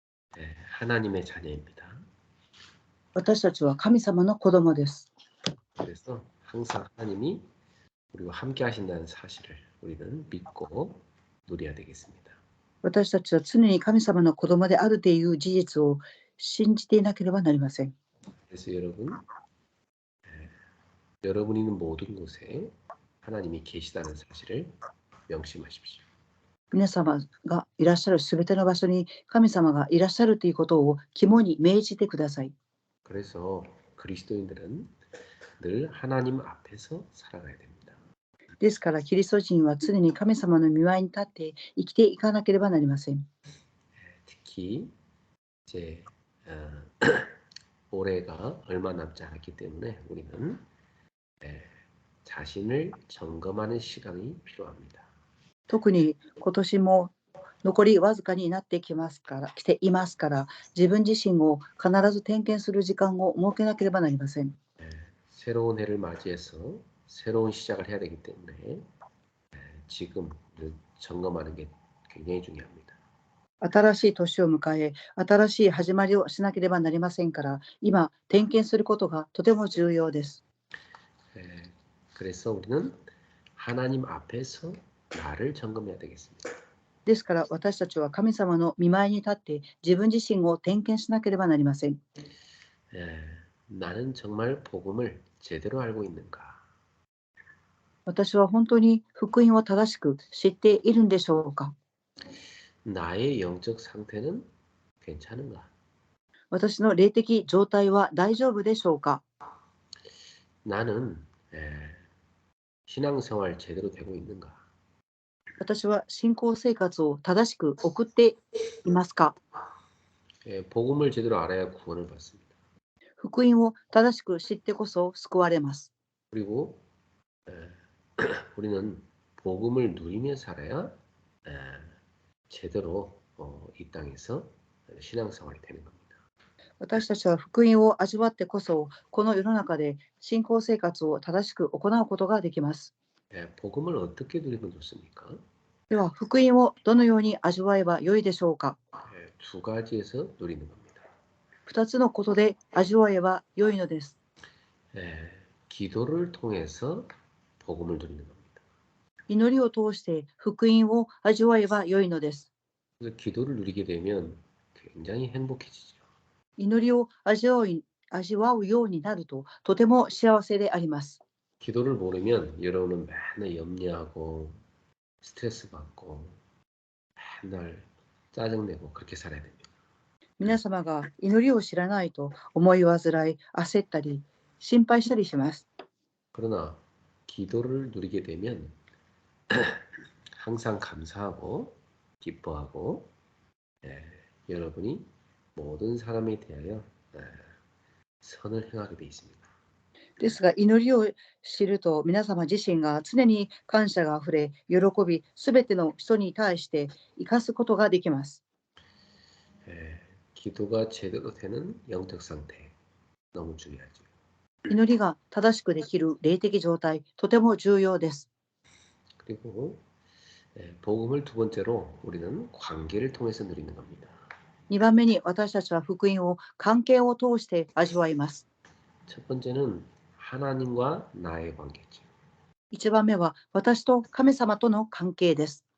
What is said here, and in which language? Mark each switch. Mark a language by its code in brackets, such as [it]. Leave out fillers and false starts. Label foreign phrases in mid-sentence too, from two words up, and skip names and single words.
[ko] 하나님의 자녀입니다. [ja] 私たちは神様の子供です。 [ko] 그래서 항상 하나님이 우리와 함께 하신다는 사실을 우리는 믿고 누려야 되겠습니다. [ja] 私たちは常に神様の子供であるという事実を信じていなければなりません。 [ko] 그래서 여러분이 있는 모든 곳에 하나님이 계시다는 사실을 명심하십시오. [ja] 皆様がいらっしゃるすべての場所に神様がいらっしゃるということを肝に銘じてください。 [ko] 그래서 그리스도인들은 늘 하나님 앞에서 살아가야 됩니다. [ja] ですからキリスト人は常に神様の御前に立って生きていかなければなりません。 [ko] 특히 이제 올해가 얼마 남지 않았기 때문에 우리는 자신을 점검하는 시간이 필요합니다. [ja] 特に今年も残りわずかになってきていますから、自分自身を必ず点検する時間を設けなければなりません。 [ko] 새로운 해를 맞이해서 새로운 시작을 해야 되기 때문에 지금 점검하는 게 굉장히 중요합니다. [ja] 新しい年を迎え、新しい始まりをしなければなりませんから、今点検することがとても重要です。 [ko] 그래서 우리는 하나님 앞에서 나를 점검해야 되겠습니다. [ja] ですから私たちは神様の御前に立って自分自身を点検しなければなりません。 [ko] 나는 정말 복음을 제대로 알고 있는가? [ja] 私は本当に福音を正しく知っているんでしょうか。 [ko] 나의 영적 상태는 괜찮은가? [ja] 私の霊的状態は大丈夫でしょうか。 [ko] 나는 신앙생활 제대로 되고 있는가? [ja] 私は信仰生活を正しく送っていますか。 [ko] 복음을 제대로 알아야 구원을 받습니다. [ja] 福音を正しく知ってこそ救われます。 [ko] 그리고 우리는 복음을 누리며 살아야 제대로 이 땅에서 신앙생활이 되는 겁니다. [ja] 私たちは福音を味わってこそこの世の中で信仰生活を正しく行うことができます。 [ko] 복음을 어떻게 누리면 좋습니까? [ja] では福音をどのように味わえばよいでしょうか。 [ko] 두 가지에서 누리는 겁니다. [ja] 2 つのことで味わえばよいのです。 [ko] 기도를 통해서 복음을 누리는 겁니다. [ja] 祈りを通して福音を味わえばよいのです。 [ko] 그래서 기도를 누리게 되면 굉장히 행복해지죠. [ja] 祈りを味わうようになるととても幸せであります。 [ko] 기도를 모르면 여러분은 맨날 염려하고 스트레스 받고 맨날 짜증내고 그렇게 살아야 됩니다. [ja] 皆様が祈りを知らないと思い煩い、焦ったり、心配したりします。 [ko] 그러나 기도를 누리게 되면 항상 감사하고 기뻐하고 여러분이 모든 사람에 대하여 선을 행하게 돼 있습니다. [ja] ですが祈りを知ると皆様自身が常に感謝があふれ、喜び、すべての人に対して生かすことができます。 [ko] 기도가 제대로 되는 영적 상태 너무 중요하죠. [ja] 祈りが正しくできる霊的状態、とても重要です。 [ko] 그리고 복음을 두 번째로 우리는 관계를 통해서 누리는 겁니다. [ja] 2 番目に私たちは福音を関係を通して味わいます。 [ko] 첫 번째는 하나님과 나의 관계죠. [ja] 1 番目は私と神様との関係です。